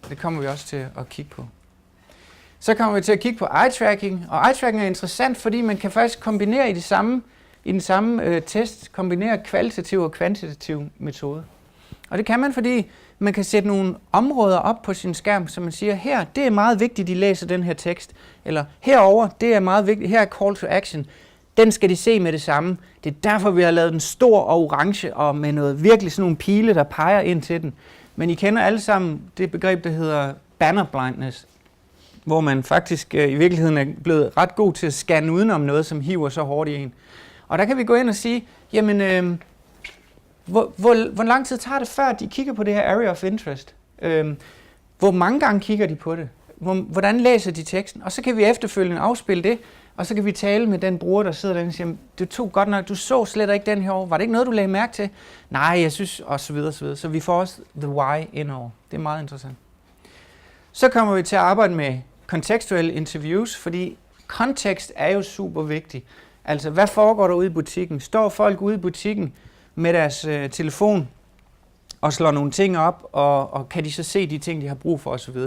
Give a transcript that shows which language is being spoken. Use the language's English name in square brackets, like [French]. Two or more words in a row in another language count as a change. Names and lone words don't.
[Danish] Det kommer vi også til at kigge på. Så kommer vi til at kigge på eye-tracking, og eye-tracking er interessant, fordi man kan faktisk kombinere i den samme test, kombinere kvalitativ og kvantitativ metode. Og det kan man, fordi man kan sætte nogle områder op på sin skærm, så man siger, her, det er meget vigtigt, de læser den her tekst, eller herover, det er meget vigtigt, her er [English] call to action, [Danish] den skal de se med det samme. Det er derfor, vi har lavet den stor og orange, og med noget virkelig sådan nogle pile, der peger ind til den. Men I kender alle sammen det begreb, der hedder [English] banner blindness, [Danish] hvor man faktisk i virkeligheden er blevet ret god til at scanne udenom noget, som hiver så hårdt i en. Og der kan vi gå ind og sige, jamen, hvor lang tid tager det, før de kigger på det her [English] area of interest? [Danish] Hvor mange gange kigger de på det? Hvordan læser de teksten? Og så kan vi efterfølgende afspille det, og så kan vi tale med den bruger, der sidder der og siger, det tog godt nok, du så slet ikke den her over. Var det ikke noget, du lagde mærke til? Nej, jeg synes, og så videre, så videre. Så vi får også [English] the why [Danish] indover. Det er meget interessant. Så kommer vi til at arbejde med contextuelle interviews, fordi kontekst er jo super vigtig. Altså, hvad foregår der ude i butikken? Står folk ude i butikken med deres telefon og slår nogle ting op, og kan de så se de ting, de har brug for osv.?